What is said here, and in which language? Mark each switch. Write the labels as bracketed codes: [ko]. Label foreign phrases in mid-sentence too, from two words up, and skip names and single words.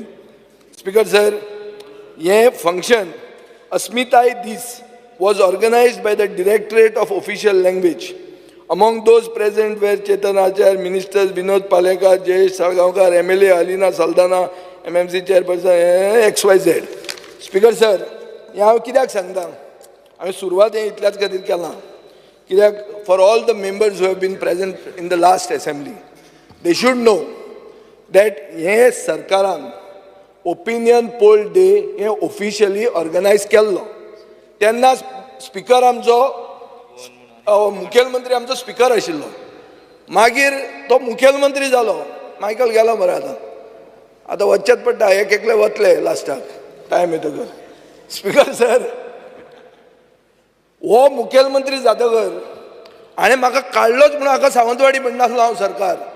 [en] Speaker sir, this function, Asmitai Dis, was organized by the Directorate of Official Language. Among those present were Chetan Achar, Ministers Vinod Palekar, Jayesh Salgaonkar, MLA Alina Saldana, MMC Chairperson XYZ. Speaker sir, [kok] हांव कित्याक सांगता, हांवें सुरवात इतल्याच खातीर केलां कित्याक [en] for all the members who have been present in the last assembly, they should know that [kok] हे सरकारान [en] opinion poll day हे officially organize केल्लो. [kok] तेन्ना स्पीकर आमचो मुखेलमंत्री आमचो स्पीकर आशिल्लो. मागीर तो मुखेलमंत्री जालो. मायकल गेलो मरे आतां वचचेच पडटा. एक एकले वतले लास्टाक टायम येतकर. स्पीकर सर, हो मुखेलमंत्री जातकर हाणें म्हाका काडलोच म्हणून हाका सावंतवाडी म्हणनासलो हांव सरकार.